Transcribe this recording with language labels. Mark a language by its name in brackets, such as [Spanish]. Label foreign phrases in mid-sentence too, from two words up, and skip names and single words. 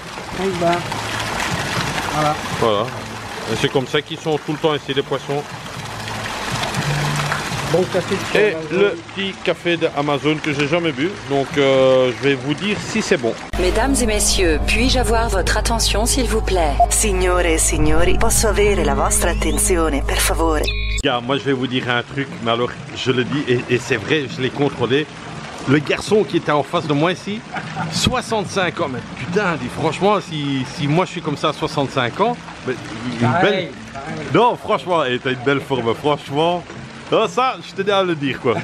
[French] 5 bahts. Voilà. Et c'est comme ça qu'ils sont tout le temps ici, les poissons. Bon café de Et Amazon. le petit café d'Amazon que j'ai jamais bu. Donc, je vais vous dire si c'est bon. Mesdames et messieurs, puis-je avoir votre attention s'il vous plaît? [Italian] Signore e signori, posso avere la vostra attenzione, per favore? [French] Gars, moi je vais vous dire un truc, mais alors je le dis et c'est vrai, je l'ai contrôlé. Le garçon qui était en face de moi ici, 65 ans, mais putain, dis, franchement, si moi je suis comme ça à 65 ans, mais une belle... Non, franchement, t'as une belle forme, franchement. Non, ça, je tenais à le dire quoi.